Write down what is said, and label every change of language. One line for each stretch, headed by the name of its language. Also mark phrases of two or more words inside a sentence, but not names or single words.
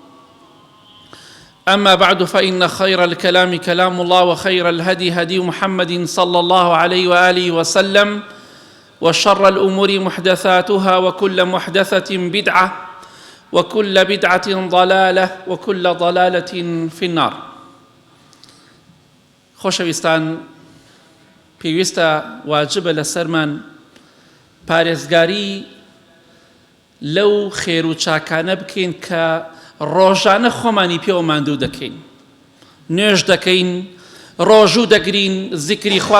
Arabic: أما بعد فإن خير الكلام كلام الله وخير الهدي هدي محمد صلى الله عليه وآله وسلم وشر الأمور محدثاتها وكل محدثة بدعة وكل بدعة ضلالة وكل ضلالة في النار.
Central Kurdish: خۆشەویستان، پێویستە واجبە لەسەرمان پارێزگاری لەو خێر و چاکانە بکەین کە ڕۆژانە خۆمانی پێوە ماندوو دەکەین، نوێژ دەکەین، ڕۆژوو دەگرین، زیکری خوا